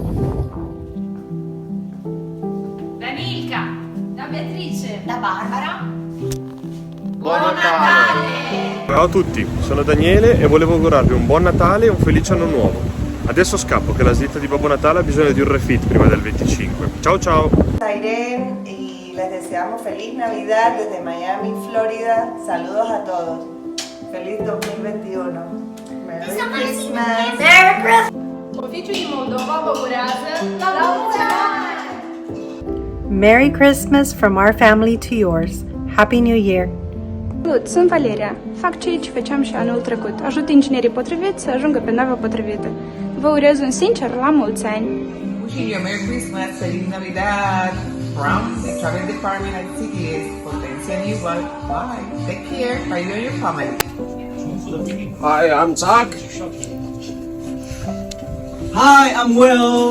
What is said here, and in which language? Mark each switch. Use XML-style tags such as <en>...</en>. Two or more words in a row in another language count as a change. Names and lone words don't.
<it>Da Milka, da Beatrice, da Barbara. Buon Natale! Ciao a tutti, sono Daniele e volevo augurarvi un buon Natale e un felice anno nuovo. Adesso scappo che la slitta di Babbo Natale ha bisogno di un refit prima del 25. Ciao ciao!</it> <es>Irene y les deseamos feliz Navidad desde Miami, Florida. Saludos a todos. Feliz 2021.</es> <en>Merry Christmas. Merry Christmas!</en> <ro>Oficiu din Moldova vă urează la mulți ani!</ro> <en>Merry Christmas from our family to yours. Happy New Year!</en> <ro>Salut, sunt Valeria. Fac ceea ce făceam și anul trecut. Ajut inginerii potriviți să ajungă pe nava potrivită. Vă urez un sincer la mulți ani!</ro> <en>Wishing you a Merry Christmas,</en> <es>Feliz Navidad</es> <en>from the Travel Department at CTS. Potencia New York. Bye. Take care. How you and your family? Hi, I'm Zach. Hi, I'm Will.</en>